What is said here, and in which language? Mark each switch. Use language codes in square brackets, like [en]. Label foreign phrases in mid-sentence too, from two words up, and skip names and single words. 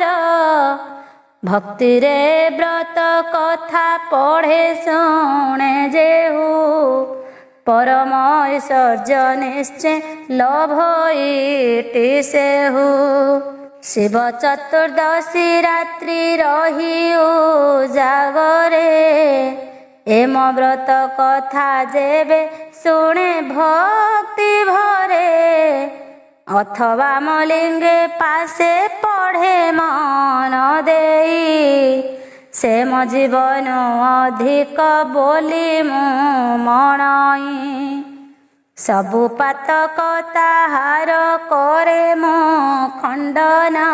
[or] ଭକ୍ତିରେ ବ୍ରତ କଥା ପଢ଼େ ଶୁଣେ ଯେହୁ, ପରମ ଐଶ୍ୱର୍ଯ୍ୟ ନିଶ୍ଚେ ଲଭଇଟି ସେହୁ। ଶିବ ଚତୁର୍ଦ୍ଦଶୀ ରାତ୍ରି ରହି ଉଜାଗରେ, ଏମ ବ୍ରତ କଥା ଯେବେ ଶୁଣେ ଭକ୍ତି ଭରେ। ଅଥବା ମଲିଙ୍ଗେ ପାଶେ ପଢ଼େ ମନ ଦେଇ ସେ ମୋ ଜୀବନ ଅଧିକ ବୋଲି ମୁଁ ମଣଇ ସବୁ ପାତକ ତାହାର କରେ ମୋ ଖଣ୍ଡନ